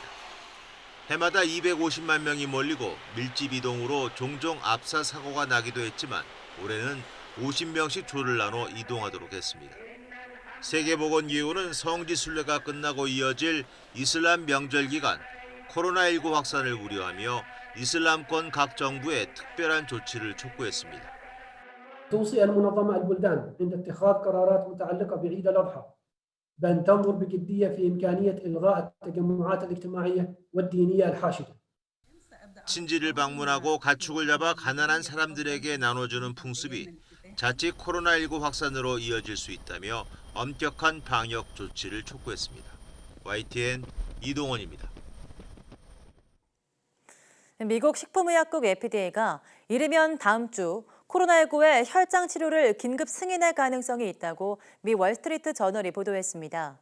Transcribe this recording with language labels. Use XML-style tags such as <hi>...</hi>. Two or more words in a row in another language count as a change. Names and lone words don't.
<ko>해마다 250만 명이 몰리고 밀집 이동으로 종종 압사 사고가 나기도 했지만 올해는 50명씩 조를 나눠 이동하도록 했습니다. 세계보건기구는 성지순례가 끝나고 이어질 이슬람 명절 기간 코로나19 확산을 우려하며 이슬람권 각 정부에 특별한 조치를 촉구했습니다.</ko> <ar>توصي المنظمة البلدان عند اتخاذ قرارات متعلقة بعيد الأضحى بأن تنظر بجدية في إمكانية إلغاء التجمعات الاجتماعية والدينية الحاشدة.</ar> <ko>친지를 방문하고 가축을 잡아 가난한 사람들에게 나눠주는 풍습이 자칫 코로나19 확산으로 이어질 수 있다며 엄격한 방역 조치를 촉구했습니다. YTN 이동원입니다. 미국 식품의약국 FDA가 이르면 다음 주 코로나19의 혈장 치료를 긴급 승인할 가능성이 있다고 미 월스트리트 저널이 보도했습니다.</ko>